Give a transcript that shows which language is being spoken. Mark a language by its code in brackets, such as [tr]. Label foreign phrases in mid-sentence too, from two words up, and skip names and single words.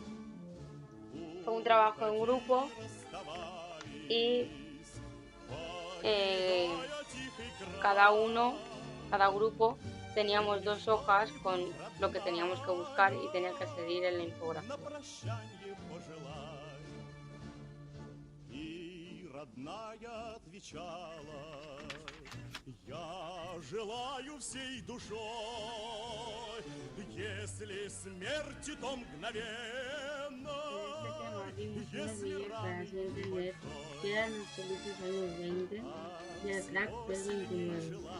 [es] Fue un trabajo en grupo y cada grupo teníamos 2 hojas con lo que teníamos que buscar y tenía que seguir en la infografía. [ru] Я желаю всей душой, если смерти, то мгновенно, если [es] para hacer entender que eran los felices años 20 y el crack del 29.